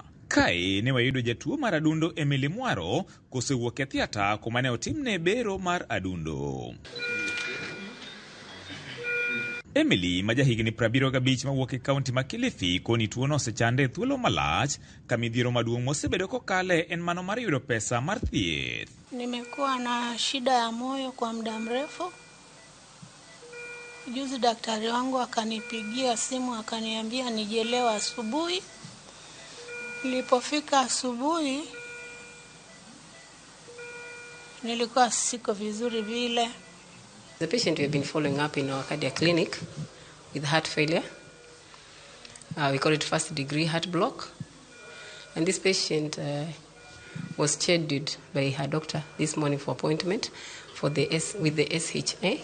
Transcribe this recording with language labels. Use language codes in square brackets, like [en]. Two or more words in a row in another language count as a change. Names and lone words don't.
[luo] Kae ne wayudo jatuo mar adundo Emily Mwaro kosewuok e thiata kuma ne otimne bero mar adundo. Emily ma jahigni 75 mawuok e kaunti ma Kilifi koni tuo no osechande thuolo malach ka midhiero maduong' mosebedo kokale en mano mar yudo pesa mar thieth. [sw] Nimekuwa na shida ya moyo kwa muda mrefu. Juzi daktari wangu akanipigia simu akaniambia nije leo asubuhi. Nilipofika asubuhi nilikuwa siko vizuri vile. [en] The patient we have been following up in our cardiac clinic with heart failure. We call it first degree heart block. And this patient was scheduled by her doctor this morning for appointment for with the SHA.